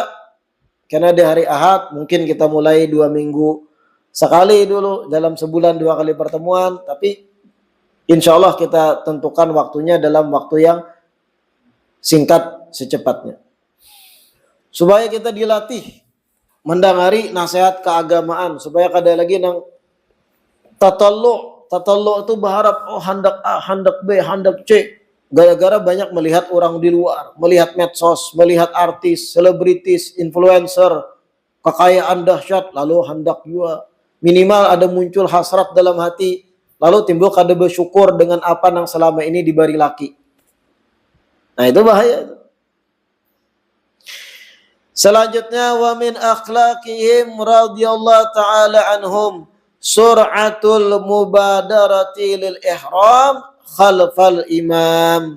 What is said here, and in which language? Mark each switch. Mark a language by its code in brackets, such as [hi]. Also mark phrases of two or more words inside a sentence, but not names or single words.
[id] Karena di hari Ahad mungkin kita mulai 2 minggu sekali dulu. Dalam sebulan 2 kali pertemuan. Tapi [ar] إن شاء الله [id] kita tentukan waktunya dalam waktu yang singkat secepatnya. [bjn] Supaya kita dilatih mendengari nasihat keagamaan, supaya kada lagi nang tatallu itu berharap handak A, handak B, handak C. [id] Gara-gara banyak melihat orang di luar, melihat medsos, melihat artis, selebritis, [bjn] influencer, kekayaan dahsyat, lalu hendak juga minimal ada muncul hasrat dalam hati, lalu timbul kada bersyukur dengan apa yang selama ini diberi laki. [id] Nah itu bahaya. Selanjutnya [ar] ومن أخلاقهم رضي الله تعالى عنهم سرعة المبادرة للإحرام خلف الإمام.